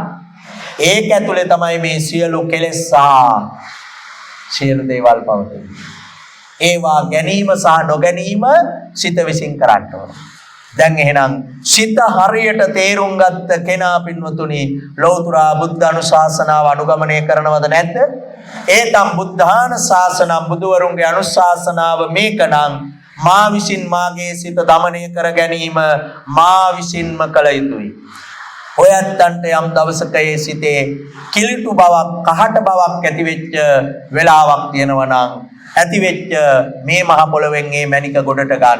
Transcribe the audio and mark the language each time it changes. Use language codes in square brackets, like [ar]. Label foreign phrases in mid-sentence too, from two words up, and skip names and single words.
[si] ඒක ඇතුලේ තමයි මේ සියලු කෙලෙස් සියලු දේවල් පවතින්නේ. ඒවා ගැනීම සහ නොගැනීම සිත විසින් කරන්න ඕන. දැන් එහෙනම් සිත හරියට තේරුම් ගත්ත කෙනා පින්වතුනි ලෞතුරා බුද්ධ අනුශාසනාව අනුගමනය කරනවද නැද්ද? [pi] ඒතම් බුද්ධාන ශාසනං [si] බුදුවරුන්ගේ අනුශාසනාව මේකනම් මා විසින් මාගේ සිත දමනය කර ගැනීම මා විසින්ම කළ යුතුයි. ඔයත්තන්ට යම් දවසක ඒ සිතේ කිලිටු බවක්, කහට බවක් ඇති වෙච්ච වෙලාවක් තියෙනවා නම් ඇති වෙච්ච මේ මහ පොළවෙන් මේ මණික ගොඩට ගන්න.